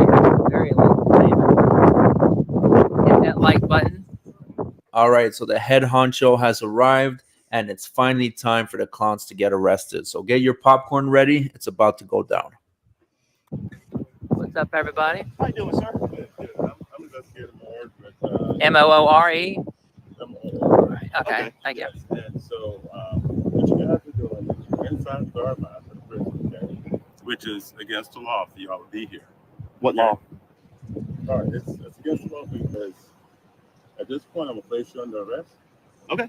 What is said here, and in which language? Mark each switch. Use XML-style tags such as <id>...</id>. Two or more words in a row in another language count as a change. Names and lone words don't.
<en>Very hit that like button. All right, so the head honcho has arrived, and it's finally time for the clowns to get arrested. So get your popcorn ready. It's about to go down. What's up, everybody? How you doing, sir? Good, good. I'm investigating more with M-O-O-R-E? M-O-O-R-E. Okay, thank you. And so what you guys are doing is you're inside the guard line for the prison, okay? Which is against the law for y'all to be here. What law? All right, it's against the law because at this point I'm gonna place you under arrest. Okay.</en>